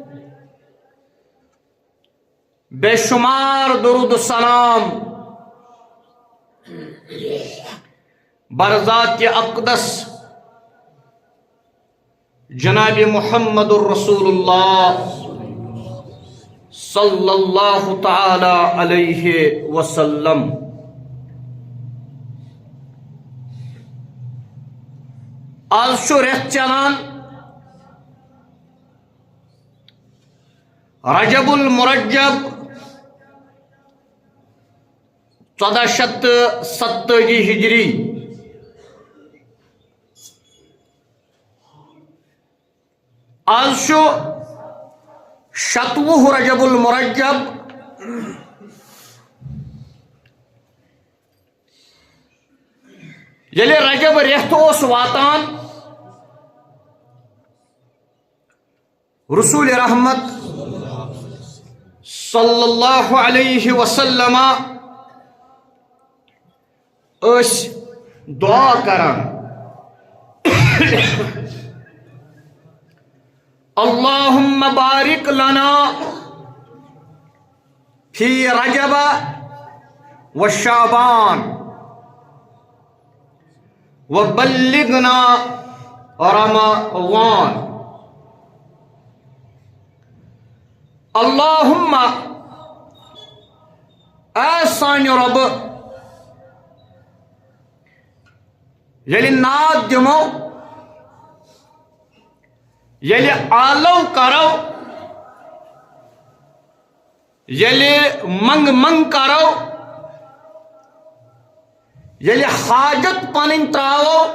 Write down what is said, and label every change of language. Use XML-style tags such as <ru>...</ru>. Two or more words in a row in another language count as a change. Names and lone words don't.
<ur>بے شمار درود السلام برذات اقدس جناب محمد الرسول اللہ</ur> <ar>صلی اللہ تعالی علیہ وسلم.</ar> <ks>آج چھُ رٮ۪تھ چلان رجب المرجب 1470 ہجری. آج چھُ 27 رجب المرجب. ییٚلہِ رجب رٮ۪تھ اوس واتان رسول رحمت</ks> <ar>صلی اللہ علیہ وسلم</ar> <ks>اس دعا کران</ks> <ar>اللہم بارک لنا فی رجب و شعبان وبلغنا رمضان.</ar> <ks>اللہم اے سانہِ رب ییٚلہِ ناد دِمو، ییٚلہِ آلو کرو، ییٚلہِ منگ کرو، ییٚلہِ حاجت پنٕنۍ تراوو،</ks>